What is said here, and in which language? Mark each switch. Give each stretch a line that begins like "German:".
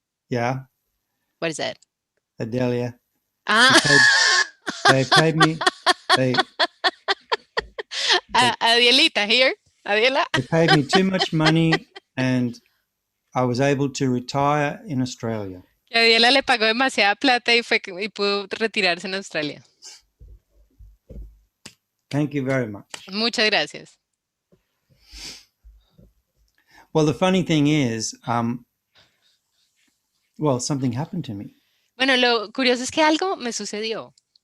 English: Yeah, What is that? Adelia. Ah, They paid me. Adielita here. Adiela. They paid me too much money, and I was able to retire in Australia.
Spanish: Que Adiela le pagó demasiada plata y pudo retirarse en Australia.
English: Thank you very much.
Spanish: Muchas gracias.
English: Well, the funny thing is, something happened to me.
Spanish: Bueno, lo curioso es que algo me sucedió.